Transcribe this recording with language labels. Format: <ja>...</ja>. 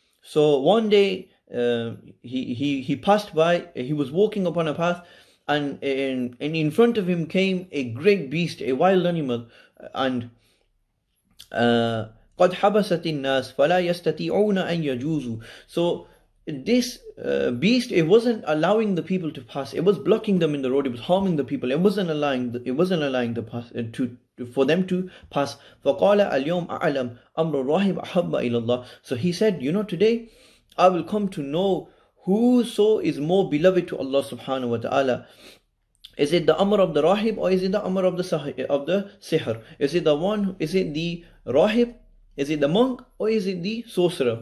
<en>So one day he passed by, he was walking upon a path, and in front of him came a great beast, a wild animal, and</en> <ar>قد حبست الناس فلا يستطيعون أن يجوزوا.</ar> <en>So this beast, it wasn't allowing the people to pass, it was blocking them in the road, it was harming the people, it wasn't allowing the pass for them to pass.</en> <ar>فقال اليوم أعلم أمر الراهب أحب إلى الله.</ar> <en>So he said, today I will come to know whoso is more beloved to Allah subhanahu wa ta'ala. Is it the Amr of the Rahib, or is it the Amr of the Sihr? Is it the Rahib? Is it the monk, or is it the sorcerer?</en>